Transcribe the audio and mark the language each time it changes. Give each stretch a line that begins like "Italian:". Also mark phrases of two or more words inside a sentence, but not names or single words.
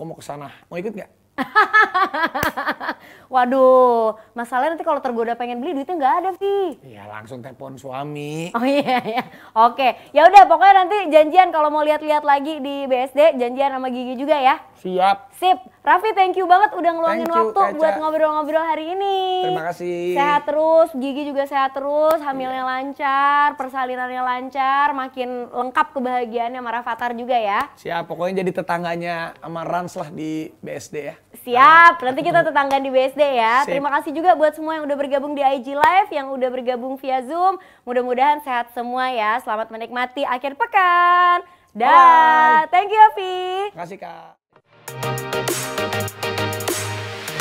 Indonesian: Mau ikut nggak? Waduh, masalahnya nanti kalau tergoda pengen beli duitnya nggak ada, Vi. Iya, langsung telepon suami. Oh iya, iya. Oke, ya udah pokoknya nanti janjian kalau mau lihat-lihat lagi di BSD, janjian sama Gigi juga ya. Siap. Sip, Raffi
English: thank you
Indonesian: banget udah ngeluangin
English: Thank you,
Indonesian: waktu Caca. buat ngobrol-ngobrol hari ini. Terima kasih. Sehat terus, Gigi juga sehat terus, hamilnya lancar, persalinannya lancar, makin lengkap kebahagiaannya sama Rafathar juga ya. Siap, pokoknya jadi tetangganya sama Rans lah di BSD ya. Siap, nanti kita tetanggaan di BSD ya. Sip. Terima kasih juga buat semua yang udah bergabung di IG Live, yang udah bergabung via Zoom. Mudah-mudahan sehat semua ya. Selamat menikmati akhir pekan. Dah,
English: thank you Afi.
Indonesian: Terima kasih Kak.